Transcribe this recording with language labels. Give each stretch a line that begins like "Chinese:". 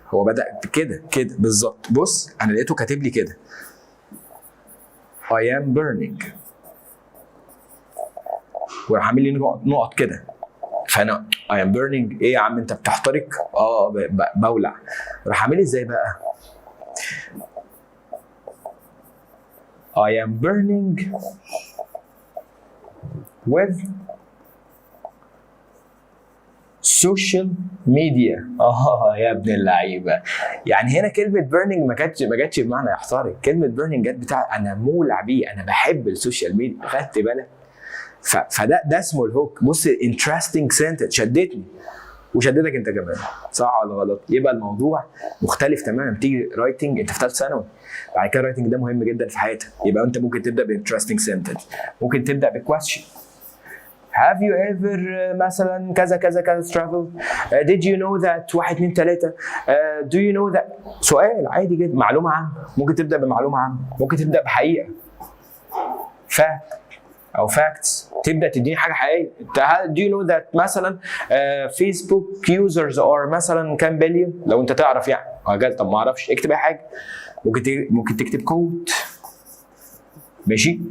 Arabic: هو بدا كده بالظبط. بص انا لقيته كاتب لي كده
English: I am burning،
Arabic: وراح عامل لي نقط كده. فانا
English: I am burning
Arabic: ايه يا عم انت بتحترق؟ بولع. راح عامل لي ازاي بقى؟
English: I am burning with social media.
Arabic: يا ابن اللعيبه. يعني هنا كلمه burning ما جاتش بمعنى يحترق. كلمه burning جت بتاع انا مولع بيه، انا بحب السوشيال ميديا. خدت بالك؟ فده اسمه الهوك. بص
English: interesting sentence
Arabic: شدتني وشدتك انت كمان، صح ولا غلط؟ يبقى الموضوع مختلف تماما. تيجي رايتنج انت في ثالث ثانوي، بعد كده الرايتنج ده مهم جدا في حياتك. يبقى انت ممكن تبدا بانترستنج سنتنس، ممكن تبدا بكويستشن.
English: Have you ever
Arabic: مثلا كذا كذا كذا
English: traveled? Did you know that 1 2 3 do you know that؟
Arabic: سؤال عادي جدا. معلومه عامه، ممكن تبدا بمعلومه عامه، ممكن تبدا بحقيقه fact او facts، تبدا تديني حاجه حقيقيه.
English: do you know that
Arabic: مثلا فيسبوك
English: users are
Arabic: مثلا كام بليون؟ لو انت تعرف يعني. طب ما اعرفش، اكتب اي حاجه. ممكن تكتب كود، ماشي.